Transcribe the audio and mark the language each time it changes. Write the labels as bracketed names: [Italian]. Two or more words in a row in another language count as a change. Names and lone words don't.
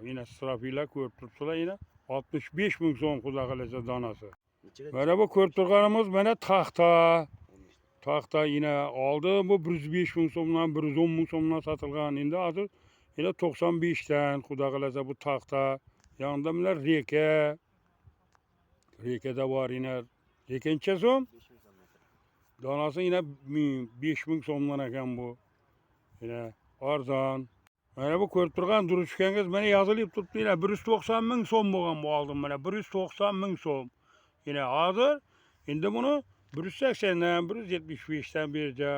[Uzbek] Yine strapila ko'rib turibsizlar, yine 65 ming so'm xudo qalasa donasi. Mana bu ko'rib turganimiz mana taxta. Taxta yine oldin bu 105 ming so'mdan, 110 ming so'mdan sotilgan. Endi hozir yine 95 dan xudo qalasa bu taxta. [Turkish] Yanında bunlar reka. Rekada var yine. [Uzbek] Reka necha so'm? Donasi yine 5 ming so'mdan ekan bu. Yine arzon. Mana bu ko'rib turgan duruchkangiz mana yozilib turibdi. Yine 190 ming so'm bo'lgan bu oldin mana 190 ming so'm. Yine hozir endi buni 180 dan 175 dan beracak.